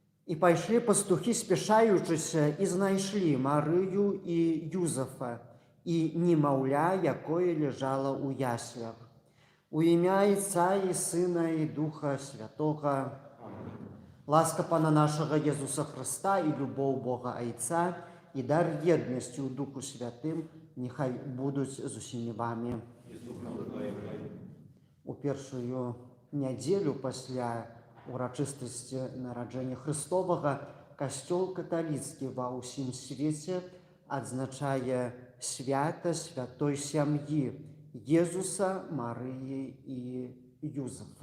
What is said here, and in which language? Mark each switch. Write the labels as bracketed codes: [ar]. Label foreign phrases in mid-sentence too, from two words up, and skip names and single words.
[be] І пайшлі пастухі, спяшаючыся, і знайшлі Марыю і Юзафа, і немаўля, якое ляжала ў яслях. У імя Отца і Сына і Духа Святога. [uk] Ласка Пана нашага Єсуса Христа і любов Бога Отця і дар єдності у Духу Святим нехай будуть з усімі вами. [be] У першую нядзелю пасля урачыстасці нараджэння Христовага касцёл каталіцкі ва ўсім свеце адзначае свята святой сям'і Езуса, Марыі і Юзафа.